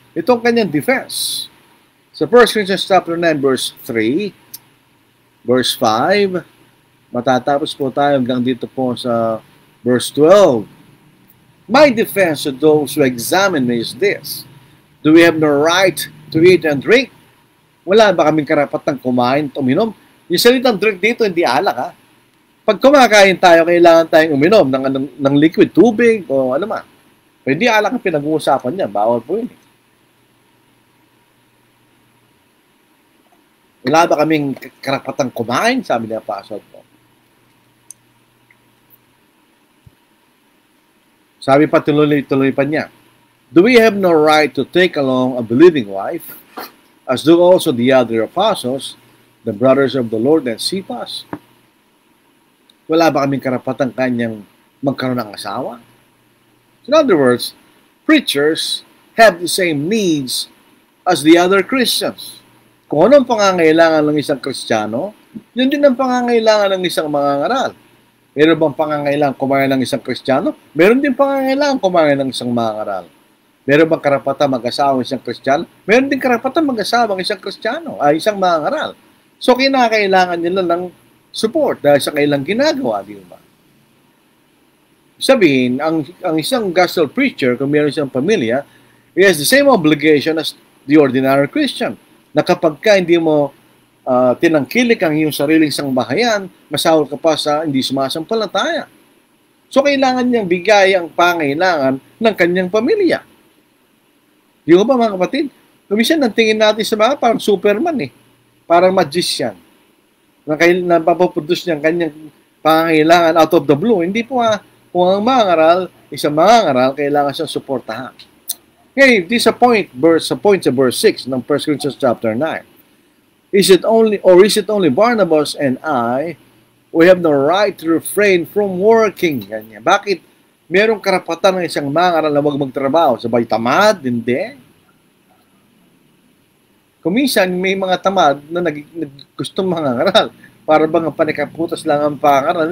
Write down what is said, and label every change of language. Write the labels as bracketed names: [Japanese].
[Filipino] Itong kanyang defense. Sa 1 Corinthians chapter 9, verse 3, verse 5, matatapos po tayo hanggang dito po sa verse 12. [English] My defense to those who examine me is this: do we have no right to eat and drink? [Filipino] Wala ba kaming karapatang kumain at uminom? Yung salitang drink dito, hindi alak ha. Pag kumakain tayo, kailangan tayong uminom ng liquid, tubig, o ano man. Pero hindi alak ang pinag-uusapan niya. Bawal po yun. Wala ba kaming karapatang kumain? Sabi niya Apostle Paul. Sabi pa tuloy pa niya, [English] do we have no right to take along a believing wife, as do also the other apostles, the brothers of the Lord and Cephas? [Filipino] Wala ba kaming karapatang kanyang magkaroon ng asawa? [English] In other words, preachers have the same needs as the other Christians. [Filipino] Kung anong pangangailangan ng isang Kristiyano, yun din ang pangangailangan ng isang mangangaral. Meron bang pangangailangan kumain ng isang Kristiyano? Meron din pangangailangan kumain ng isang mangangaral. Meron bang karapatan mag-asawa ng isang Kristiyano? Meron din karapatan mag-asawa ng isang Kristiyano, isang mangangaral. So, kinakailangan nila ng support dahil sa kailang ginagawa, di ba? Sabihin, ang isang [English] gospel preacher, [Filipino] kung meron siyang pamilya, [English] he has the same obligation as the ordinary Christian. [Filipino] Na kapag ka hindi mo tinangkilik ang iyong sariling sangbahayan, masahol ka pa sa hindi sumasampalataya. So, kailangan niyang bigay ang pangailangan ng kanyang pamilya. Di ba mga kapatid? Kuminsan, ang tingin natin sa mga parang Superman eh. Parang magician. Na papaproduce niya ang kanyang pangailangan [English] out of the blue. [Filipino] Hindi po kung ang mangaral, isang mangaral, kailangan siyang suportahan. [English] Okay, this is a point sa verse 6 ng 1 Corinthians chapter 9. Is it only Barnabas and I who have no right to refrain from working? [Filipino] Ganyan. Bakit merong karapatan ng isang mangaral na huwag magtrabaho? Sabay tamad? Hindi. Kuminsan, may mga tamad na gustong mangaral. Para bang ang panikaputas lang ang pangaral.